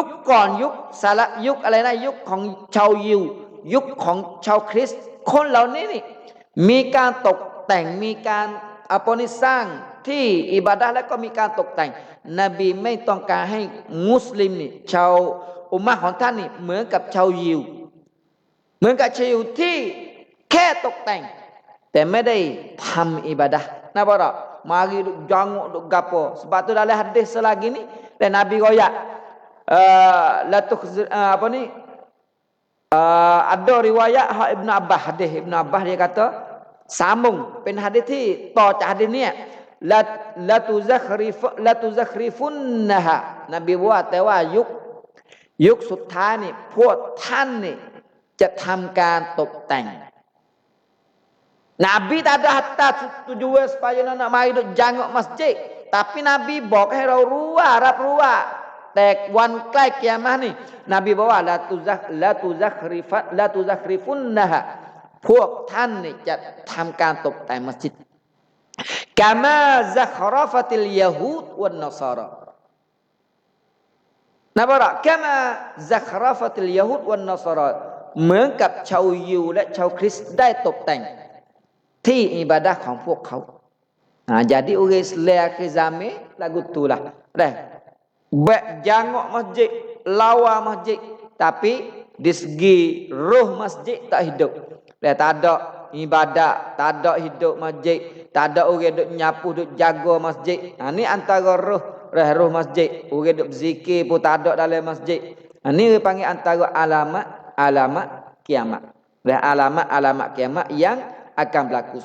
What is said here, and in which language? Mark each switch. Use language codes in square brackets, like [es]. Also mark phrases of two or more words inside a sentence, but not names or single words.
[th] ก่อนยุคสาระยุคอะไรนะยุคของชาวยิวยุคของชาวคริสต์คนเหล่านี้นี่มีการตกแต่งมีการapaนี่สร้างที่อิบาดะห์แล้วก็มีการตกแต่งนบีไม่ต้องการให้มุสลิมนี่ชาวอุมมะห์ของท่านนี่เหมือนกับชาวยิวเหมือนกับชาวยิวที่แค่ตกแต่งแต่ไม่ได้ทำอิบาดะห์นะบ่ล่ะ [mfa] mari duk jangok duk gapo sebab tu dalam hadis selagi ni dan Nabi royak apa ni ada riwayat Ibnu Abbas hadis Ibnu Abbas dia kata sambung pen hadis ที่ต่อจากhadisนี่ la tuzakrifunnaha Nabi [th] ว่าแต่ว่ายุคสุดท้ายนี่พวกท่านนี่จะทำการตกแต่ง [mfa] Nabi tak ada hatta tujuan supaya nak mari duk jangok masjid. Tapi Nabi [th] บอกให้เรารู้ว่ารับรู้ว่าแต่วันใกล้กิยามะห์นี่นบีบอกว่าla tuzakrifunnaha พวกท่านนี่จะทำการตกแต่งมัสยิด [ar] Kama zakhrafatil yahud wan nasara [th] นะบ่ล่ะ [ar] Kama zakhrafatil yahud wan nasara [th] เหมือนกับชาวยิวและชาวคริสต์ได้ตกแต่งที่ [mfa] อิบาดะห์ของพวกเขา jadi orang Islam akhir zaman lagu itulah dah jangok masjid lawa masjid tapi di segi roh masjid tak hidup dah tak ada ibadat tak ada hidup masjid tak ada orang duk nyapu duk jaga masjid ni antara roh masjid orang duk berzikir pun tak ada dalam masjid ni dia panggil antara alamat kiamat dah alamat kiamat yang akan berlaku.